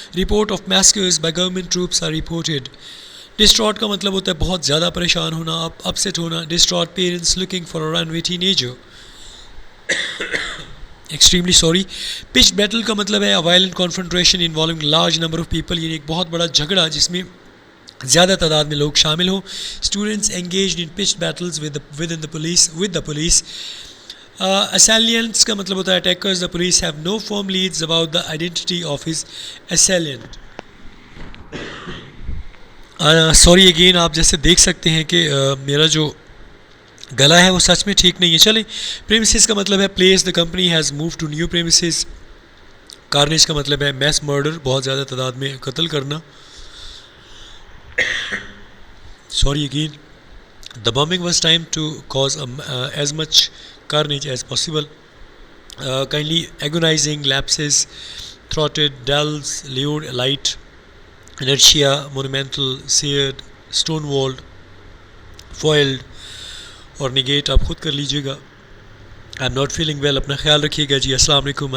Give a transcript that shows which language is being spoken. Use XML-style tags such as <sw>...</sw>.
<en>Report of massacres by government troops are reported.</en> <ur>ڈسٹراٹ کا مطلب ہوتا ہے بہت زیادہ پریشان ہونا، اپسیٹ ہونا.</ur> <en>Distraught parents looking for a runaway teenager. Extremely sorry.</en> <ur>Pitch battle کا مطلب ہے</ur> <en>violent confrontation involving large number of people,</en> <ur>یعنی ایک بہت بڑا جھگڑا جس میں زیادہ تعداد میں لوگ شامل ہوں.</ur> <en>Students engaged in pitch battles with the police.</en> <ur>اسیلینٹس کا مطلب ہوتا ہے attackers.</ur> <en>The police have no firm leads about the identity of his assailant. Sorry again,</en> <ur>آپ جیسے دیکھ سکتے ہیں کہ میرا جو گلا ہے وہ سچ میں ٹھیک نہیں ہے. چلیں. پریمیسز کا مطلب ہے place.</ur> <en>The company has move to new premises.</en> <ur>Carnage کا مطلب ہے میس مرڈر، بہت زیادہ تعداد میں قتل کرنا.</ur> <en>Sorry again. The bombing was timed to cause as much carnage as possible. Kindly agonizing, lapses, thwarted, dulls, lured, light, inertia, monumental, seared, stonewalled, foiled اور negate</en> <ur>آپ خود کر لیجیے گا.</ur> <en>I'm not feeling well.</en> <ur>اپنا خیال رکھیے گا جی. السلام علیکم.</ur>